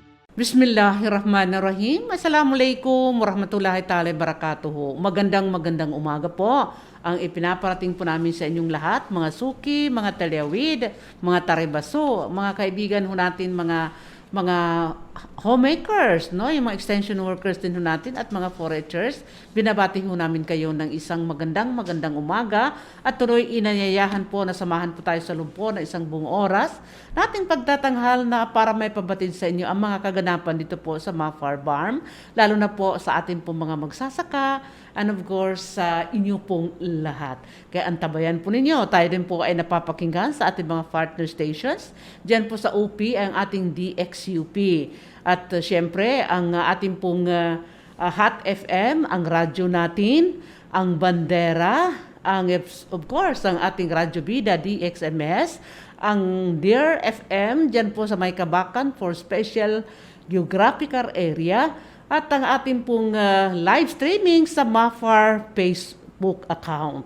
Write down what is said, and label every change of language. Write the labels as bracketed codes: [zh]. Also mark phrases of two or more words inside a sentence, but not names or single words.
[ar] بسم الله الرحمن الرحيم. السلام عليكم ورحمة الله تعالى بركاته. [tl] Magandang umaga po. Ang ipinaparating po namin sa inyong lahat, mga suki, mga talyawid, mga taribaso, mga kaibigan ho natin, mga homemakers, no? Yung mga [en] extension workers [tl] din ho natin at mga foragers. Binabati ho namin kayo ng isang magandang umaga at tuloy inanyayahan po na samahan po tayo sa lumpo na isang buong oras nating pagtatanghal na para may pabatid sa inyo ang mga kaganapan dito po sa Mafar Farm, lalo na po sa ating pong mga magsasaka [en] and of course [tl] sa inyo pong lahat. Kaya antabayan po ninyo, tayo din po ay napapakinggan sa ating mga [en] partner stations. [tl] Diyan po sa UP ang ating DXUP. At syempre, ang ating pong Hot FM, ang radyo natin, ang Bandera, ang of course, ang ating Radyo Bida DXMS, ang Dear FM, dyan po sa may Kabakan for Special Geographical Area, at ang ating pong [en] live streaming [tl] sa Mafar Facebook account.